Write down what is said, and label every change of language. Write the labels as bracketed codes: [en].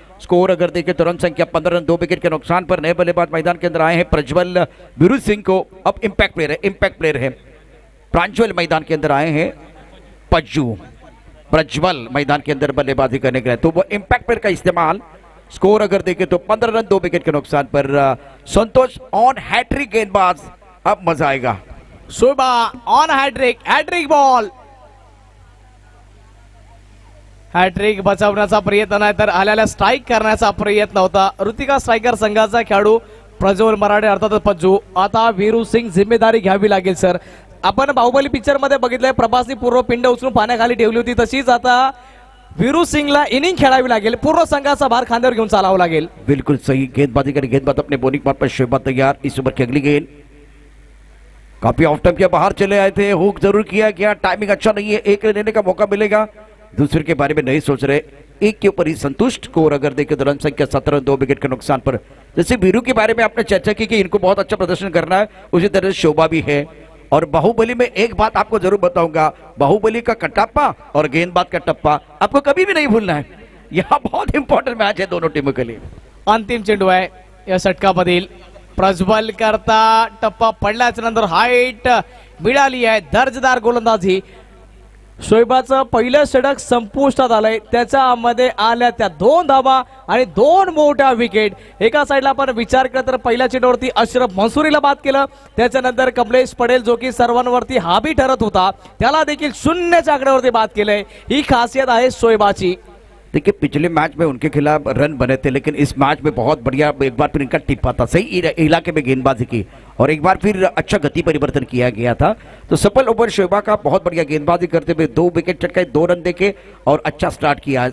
[hi] Score अगर देखें तो रन संख्या 15 रन 2 विकेट के नुकसान पर। नए बल्लेबाज मैदान के अंदर आए हैं प्रज्वल वीरू सिंह को, अब इंपैक्ट प्लेयर है प्रांजल मैदान के अंदर आए हैं पज्जू। प्रज्वल मैदान के अंदर बल्लेबाजी करने के लिए, तो वो इंपैक्ट प्लेयर का इस्तेमाल। स्कोर अगर देखें तो 15 रन 2 विकेट के नुकसान पर। संतोष ऑन हैट्रिक गेंदबाज, अब मजा आएगा। [mr] शोभा ऑन हॅट्रिक बॉल, हॅट्रिक बचावण्याचा प्रयत्न नाही तर आलेल्या स्ट्राईक करण्याचा प्रयत्न होता ऋतिका स्ट्रायकर संघाचा खेळाडू प्रज्वल मराठे अर्थातच पज्जू। आता वीरू सिंग जिम्मेदारी घ्यावी लागेल सर। आपण बाहुबली पिक्चर मध्ये बघितलंय प्रभासनी पूर्व पिंड उचलून पाण्याखाली ठेवली होती, तशीच आता वीरू सिंगला इनिंग खेळावी लागेल, पूर्ण संघाचा भार खांद्यावर घेऊन चालावं लागेल। [hi] बिल्कुल सही गेंदबाजी करें, गेंदबाज अपने बॉलिंग पार्ट पर शोभा तैयार। इस ओवर की अगली गेंद काफी ऑफ टाइम के बाहर चले आए थे, हुक जरूर किया गया, टाइमिंग अच्छा नहीं है, एक रन लेने का मौका मिलेगा, दूसरे के बारे में नहीं सोच रहे, एक के ऊपर ही संतुष्ट। स्कोर अगर देखें तो रन संख्या 17 2 विकेट के नुकसान पर। जैसे वीरू के बारे में आपने चर्चा की कि इनको बहुत अच्छा प्रदर्शन करना है, उसी तरह शोभा भी है। और बाहुबली में एक बात आपको जरूर बताऊंगा, बाहुबली का कटप्पा और गेंदबाज का टप्पा आपको कभी भी नहीं भूलना है। यहाँ बहुत इंपॉर्टेंट मैच है दोनों टीमों के लिए। [mr] अंतिम चेंडू आहे या षटकामधील, प्रज्वल करता टप्पा पडल्याच्या नंतर हाईट मिळाली आहे, दर्जेदार गोलंदाजी। शोएबाचं पहिलं षटक संपुष्टात आलंय, त्याच्यामध्ये आल्या त्या 2 धावा आणि 2 मोठ्या विकेट। एका साईडला आपण विचार केला तर पहिल्या चेंडूवरती अशरफ मंसूरीला बाद केलं, त्याच्यानंतर कमलेश पटेल जो की सर्वांवरती हावी ठरत होता त्याला देखील 0च्या आकड्यावरती बाद केलंय। ही खासियत आहे शोएबाची। [hi] देखिए पिछले मैच में उनके खिलाफ रन बने थे, लेकिन इस मैच में बहुत बढ़िया एक बार फिर इनका टिप्पा था, सही इलाके में गेंदबाजी की और एक बार फिर अच्छा गति परिवर्तन किया गया था। तो सफल ओवर शोभा का, बहुत बढ़िया गेंदबाजी करते हुए 2 विकेट चटकाए, 2 रन देके और अच्छा स्टार्ट किया।